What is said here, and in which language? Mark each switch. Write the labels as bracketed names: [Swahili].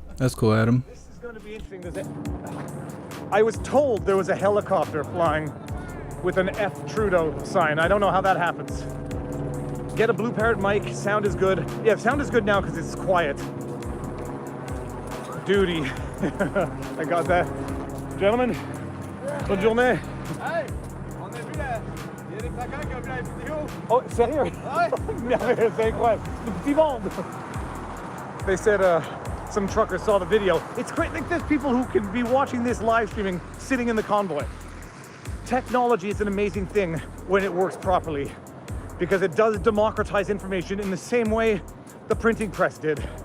[English] That's cool, Adam. This is going to be interesting. I was told there was a helicopter flying with an F Trudeau sign. I don't know how that happens. Get a Blue Parrot mic. Sound is good. Yeah, sound is good now because it's quiet. Duty. I got that. [French] Gentlemen, bonne journée. Hey, on a vu la... Il y a des placards qui ont vu la vidéo. Oh, sérieux? Ouais. C'est incroyable. Le petit monde. [English] They said some truckers saw the video. It's great. Like, there's people who can be watching this live streaming sitting in the convoy. Technology is an amazing thing when it works properly because it does democratize information in the same way the printing press did.